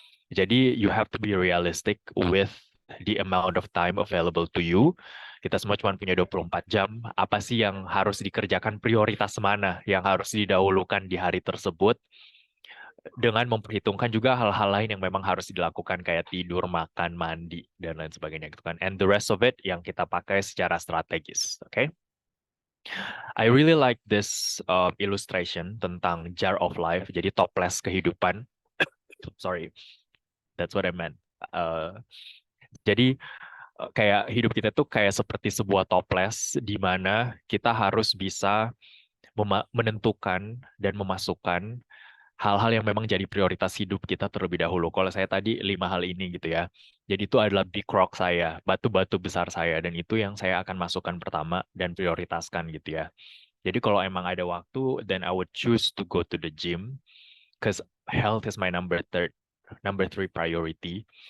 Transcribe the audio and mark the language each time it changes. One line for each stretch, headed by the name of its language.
English: Jadi you have to be realistic with the amount of time available to you.
Indonesian: Kita semua cuma punya 24 jam. Apa sih yang harus dikerjakan, prioritas mana yang harus didahulukan di hari tersebut, dengan memperhitungkan juga hal-hal lain yang memang harus dilakukan kayak tidur, makan, mandi, dan lain sebagainya gitu kan.
English: And the rest of it
Indonesian: yang kita pakai secara strategis,
English: okay? I really like this illustration tentang jar of life,
Indonesian: jadi toples kehidupan.
English: Sorry, that's what I meant.
Indonesian: Jadi kayak hidup kita tuh kayak seperti sebuah toples di mana kita harus bisa menentukan dan memasukkan hal-hal yang memang jadi prioritas hidup kita terlebih dahulu. Kalau saya tadi 5 hal ini gitu ya. Jadi itu adalah big rock saya, batu-batu besar saya, dan itu yang saya akan masukkan pertama dan prioritaskan gitu ya. Jadi kalau emang ada waktu,
English: then I would choose to go to the gym because health is my number 3 priority.